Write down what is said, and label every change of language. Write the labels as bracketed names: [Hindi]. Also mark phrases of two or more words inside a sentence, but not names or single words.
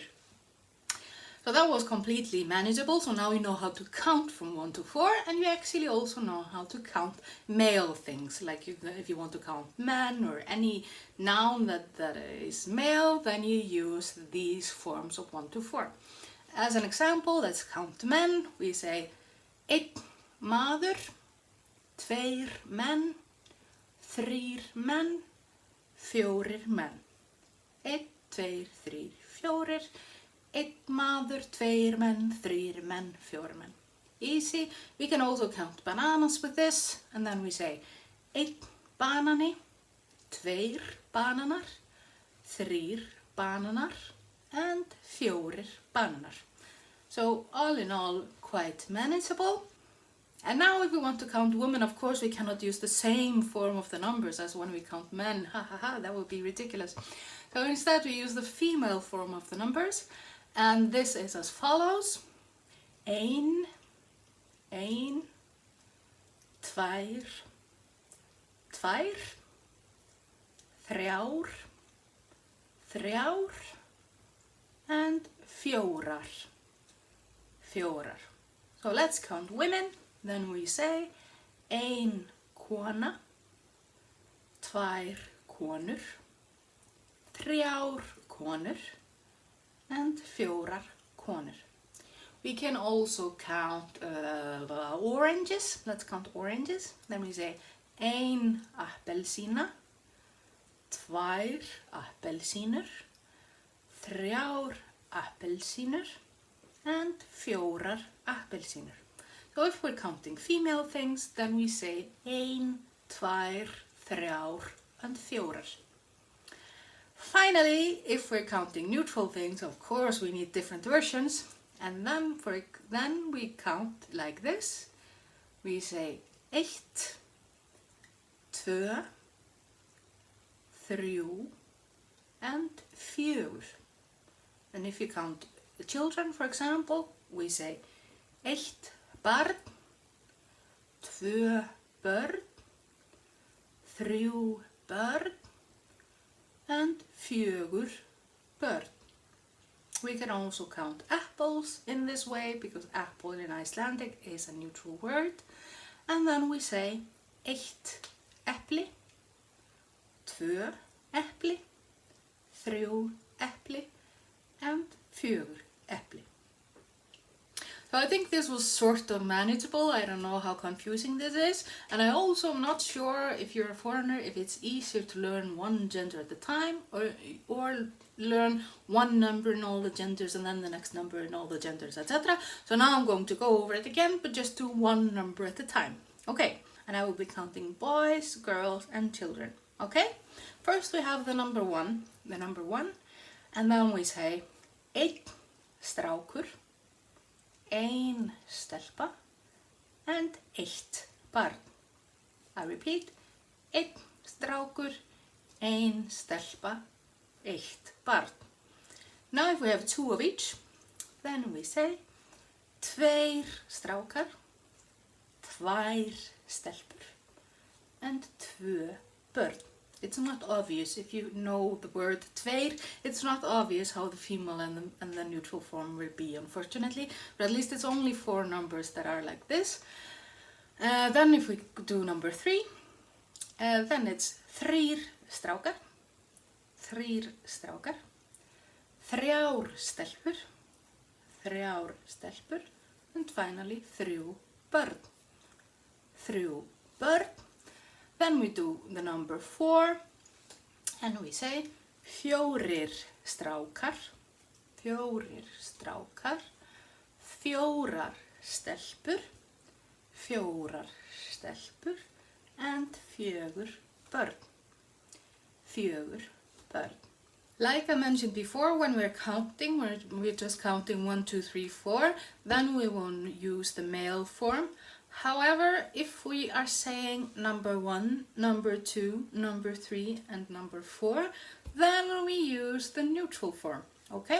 [English] So that was completely manageable, so now you know how to count from 1 to 4, and you actually also know how to count male things, like if you want to count men or any noun that is male, then you use these forms of 1 to 4. As an example, let's count men. We say [Icelandic] einn maður, tveir menn, þrír menn, fjórir menn. [English] 1, 2, 3, 4. [Icelandic] Einn maður, tveir menn, þrír menn, fjórir menn. [English] Easy. We can also count bananas with this, and then we say [Icelandic] einn banani, tveir bananar, þrír bananar, [English] and [Icelandic] fjórir bananar. [English] So all in all, quite manageable. And now if we want to count women, of course we cannot use the same form of the numbers as when we count men. That would be ridiculous. So instead we use the female form of the numbers. And this is as follows. [Icelandic] Einn, tvær, þrjár, þrjár, and fjórar. Fjórar. [English] So let's count women. Then we say [Icelandic] ein kona, tvær konur, þrjár konur, [English] and [Icelandic] fjórar konur. [English] We can also count oranges. Let's count oranges. Then we say [Icelandic] ein appelsína, tvær appelsínur, þrjár appelsínur, [English] and [Icelandic] fjórar appelsínur. [English] So if we're counting female things, then we say [Icelandic] ein, tvær, þrjár, [English] and fjórar. Finally, if we're counting neutral things, of course we need different versions. And then we count like this. We say [Icelandic] eitt, tvö, þrjú, [English] and fjögur. And if you count the children, for example, we say [Icelandic] eitt barn, tvö börn, þrjú börn, [English] and [Icelandic] fjögur börn. [English] We can also count apples in this way because apple in Icelandic is a neutral word. And then we say [Icelandic] eitt epli, tvö epli, þrjú epli, [English] and [Icelandic] fjögur epli. [English] So I think this was sort of manageable. I don't know how confusing this is. And I also am not sure if you're a foreigner, if it's easier to learn one gender at a time or learn one number in all the genders and then the next number in all the genders, etc. So now I'm going to go over it again, but just do one number at a time. Okay, and I will be counting boys, girls, and children. Okay, first we have the number one, and then we say [Icelandic] einn strákur, ein stelpa, [English] and [Icelandic] eitt barn. [English] I repeat, [Icelandic] einn strákur, ein stelpa, eitt barn. [English] Now if we have two of each, then we say [Icelandic] tveir strákar, tvær stelpur, [English] and [Icelandic] tvö börn. [English] It's not obvious if you know the word tveir. It's not obvious how the female and the neutral form will be, unfortunately. But at least it's only 4 numbers that are like this. Then if we do number 3, then it's [Icelandic] þrír strákar, þrjár stelpur, [English] and finally [Icelandic] þrjú börn. [English] Then we do the number 4, and we say [Icelandic] fjórir strákar, fjórar stelpur, [English] and [Icelandic] fjögur börn. [English] Like I mentioned before, when we're counting, we're just counting 1, 2, 3, 4, then we won't use the male form. However, if we are saying number 1, number 2, number 3, and number 4, then we use the neutral form, okay?